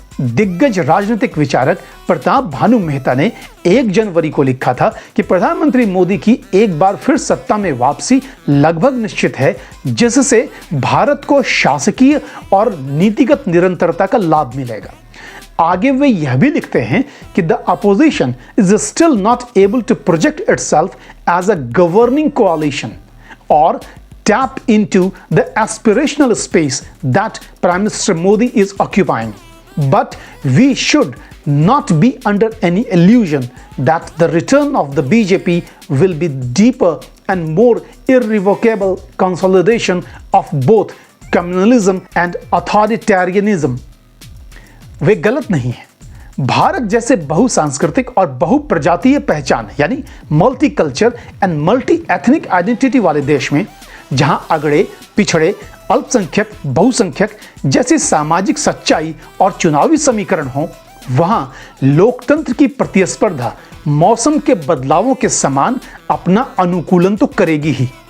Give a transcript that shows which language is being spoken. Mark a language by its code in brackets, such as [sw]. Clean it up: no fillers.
[hi] दिग्गज राजनीतिक विचारक प्रताप भानु मेहता ने 1 जनवरी को लिखा था कि प्रधानमंत्री मोदी की एक बार फिर सत्ता में वापसी लगभग निश्चित है, जिससे भारत को शासकीय और नीतिगत निरंतरता का लाभ मिलेगा। आगे वे यह भी लिखते हैं कि [en] The opposition is still not able to project itself as a governing coalition और tap into the aspirational space that Prime Minister Modi is occupying. But we should not be under any illusion that the return of the BJP will be deeper and more irrevocable consolidation of both communalism and authoritarianism. [hi] वे गलत नहीं है। भारत जैसे बहुसांस्कृतिक और बहुप्रजातीय पहचान यानी [en] multi culture and multi ethnic identity [hi] वाले देश में, जहां अगड़े, पिछड़े, अल्पसंख्यक, बहुसंख्यक जैसी सामाजिक सच्चाई और चुनावी समीकरण हो, वहां लोकतंत्र की प्रतिस्पर्धा मौसम के बदलावों के समान अपना अनुकूलन तो करेगी ही।